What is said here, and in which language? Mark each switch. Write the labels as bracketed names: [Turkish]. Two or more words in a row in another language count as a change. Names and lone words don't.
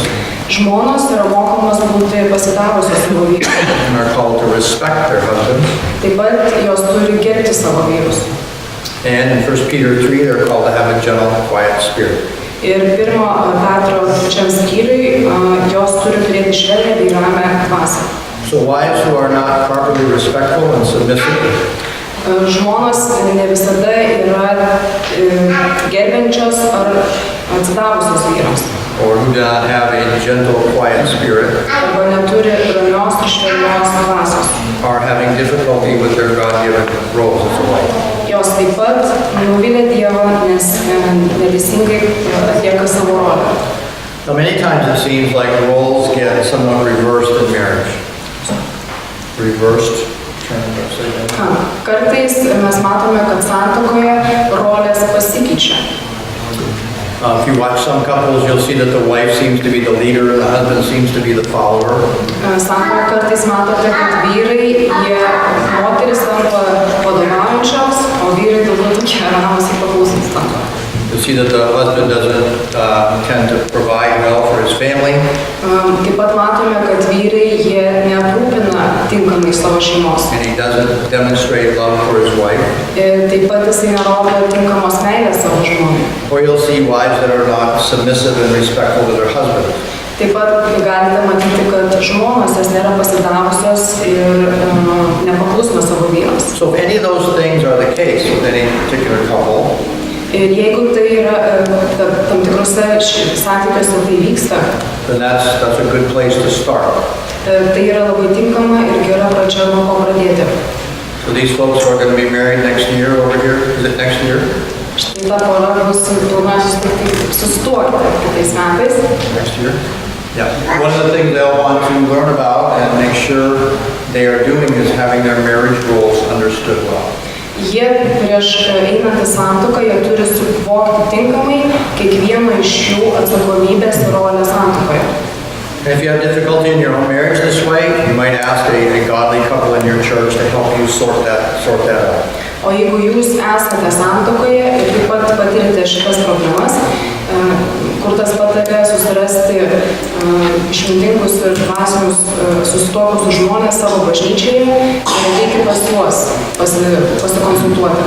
[Lithuanian] Žmonos yra mokomos būti pasidavusios savo vyrus. [English] and are called to respect their husbands. [Lithuanian] Taip pat jos turi gerbti savo vyrus. [English] And in 1 Peter 3, they're called to have a gentle, quiet spirit. [Lithuanian] Ir 1 Petro 3 skyriui jos turi turėti švelnią bei ramią dvasią. [English] So wives who are not properly respectful and submissive [Lithuanian] Žmonos ne visada yra gerbiančios ar atsidavusios vyrams. [English] or who do not have a gentle, quiet spirit [Lithuanian] Arba neturi ramios ir švelnios dvasios. [English] are having difficulty with their God-given roles as a wife. [Lithuanian] Jos taip pat nuvilia Dievą, nes neteisingai atlieka savo rolę. [English] Now, many times it seems like roles get somewhat reversed in marriage. Reversed. [Lithuanian] Kartais mes matome, kad santuokoje rolės pasikeičia. [English] If you watch some couples, you'll see that the wife seems to be the leader and the husband seems to be the follower. [Lithuanian] Santuokoje kartais matote, kad vyrai, moteris tampa vadovaujančios, o vyrai daugiau tokie ramūs ir paklausantis tampa. [English] You'll see that the husband doesn't tend to provide well for his family. [Lithuanian] Taip pat matome, kad vyrai jie neaprūpina tinkamai savo šeimos. [English] And he doesn't demonstrate love for his wife. [Lithuanian] Taip pat jisai nerodo tinkamos meilės savo žmonai. [English] Or you'll see wives that are not submissive and respectful to their husbands. [Lithuanian] Taip pat galite matyti, kad žmonos jas nėra pasidavusios ir nepaklusnios savo vyrams. [English] So if any of those things are the case with any particular couple, [Lithuanian] Ir jeigu tai yra tam tikrose santykiuose tai vyksta, [English] then that's a good place to start. [Lithuanian] tai yra labai tinkama ir gera pradžia, nuo ko pradėti. [English] So these folks who are going to be married next year over here, is it next year? [Lithuanian] Štai ta pora bus planuoja susituokti kitais metais. [English] Next year? Yeah. One of the things they'll want to learn about and make sure they are doing is having their marriage roles understood well. [Lithuanian] Jie prieš einant į santuoką, jie turi suvokti tinkamai kiekvieno iš jų atsakomybės ir rolę santuokoje. [English] And if you have difficulty in your own marriage this way, you might ask a godly couple in your church to help you sort that out. [Lithuanian] O jeigu jūs esate santuokoje ir taip pat patirite šitas problemas, kur tas patarė susirasti išmintingus ir dvasinius susituokusius žmonės savo bažnyčioje ir ateiti pas juos, pasikonsultuoti.